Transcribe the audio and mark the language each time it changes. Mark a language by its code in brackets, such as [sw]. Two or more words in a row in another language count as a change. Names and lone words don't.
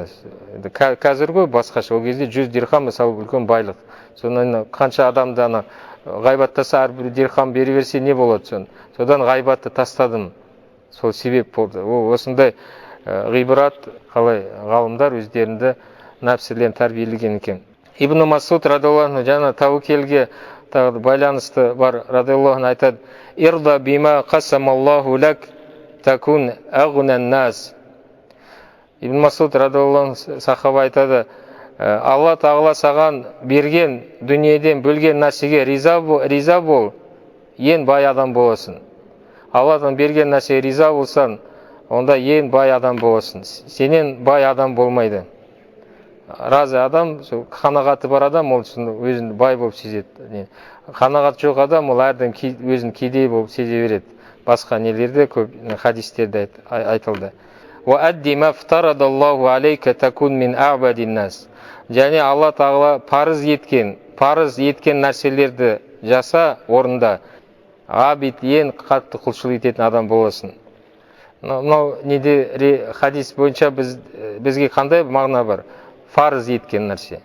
[kk] Қазір ғой басқаша, ол кезде 100 дирхам мысалы үлкен байлық. Сонан қанша адамды ана ғайбаттаса әрбір дирхам бері берсе не болады содан ғайбатты тастадым. Сол себеп болды. Ол осындай ғибрат, қалай ғалымдар өздерінде нәпсілерін тәрбиелеген екен. Ибн Масуд [ar] رضي الله عنه [kk] жаңа тәуекелге байланысты бар радиаллаху анху айтады: [ar] «ارض بما قسم الله لك تكن أغنى الناس». [kk] Ибн Масуд [ar] رضي الله عنه [kk] сахаба айтады: Алла тағала саған берген дүниеден бөлген нәрсеге риза бол, ең бай адам боласың. Алладан берген нәрсеге риза болсаң, онда ең бай адам боласың. Сенен бай адам болмайды. Разы адам, қанағаты бар адам, ол өзін бай болып сезеді. Қанағат жоқ адам, ол әрден өзін кедей болып сезе береді. Басқа нелерде көп хадистерде айтылды. [ar] وَأَدِّ مَا افْتَرَضَ اللَّهُ عَلَيْكَ تَكُنْ مِنْ أَعْبَدِ النَّاسِ. [kk] Және Алла тағала парыз еткен нәрселерді жаса, орында. Абид, ең қатты құлшылық ететін адам боласың. Мынау неде хадис бойынша бізге қандай мағына бар? Парыз еткен нәрсе.